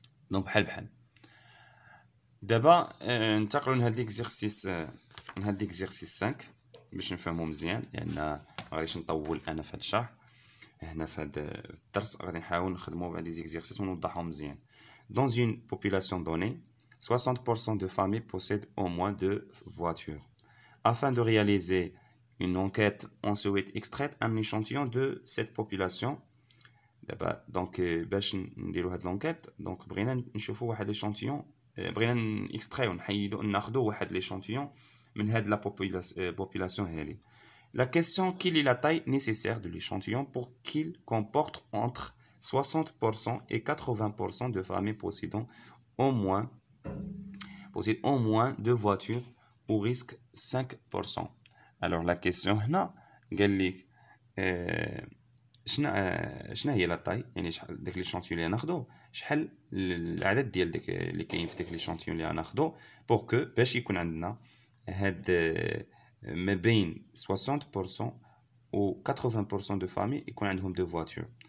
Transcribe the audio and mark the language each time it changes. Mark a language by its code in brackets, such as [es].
[ar] دونك بحال دابا ننتقلوا لهاد ليكزيرسيس، لهاد ليكزيرسيس 5 باش نفهمو مزيان، لان مغاديش نطول انا في هاد الشرح. هنا في هاد الدرس غادي نحاول نخدمو بهاد لي زيكزيرسيس ونوضحهم مزيان. [fr] Dans une population donnée, 60% de familles possèdent au moins deux voitures. Afin de réaliser une enquête, on souhaite extraire un échantillon de cette population. [ar] دابا دونك باش نديرو هاد لونكيت، دونك بغينا نشوفو واحد ليشونتيون، بغينا نكسترايو نحيدو ناخدو واحد ليشونتيون من هاد لا بوبولاسيون هادي. [fr] La question: quelle est la taille nécessaire de l'échantillon pour qu'il comporte entre 60% et 80% de familles possédant au moins deux voitures au risque 5%. Alors la question [ar] هنا قال لك شنو هي لا طاي، يعني شحال داك ليشونتيون اللي ناخدو، شحال العدد ديال داك اللي كاين في داك ليشونتيون اللي ناخدو، بور كو باش يكون عندنا هاد ما بين 60% و 80% دو فامي يكون عندهم دو فواتور.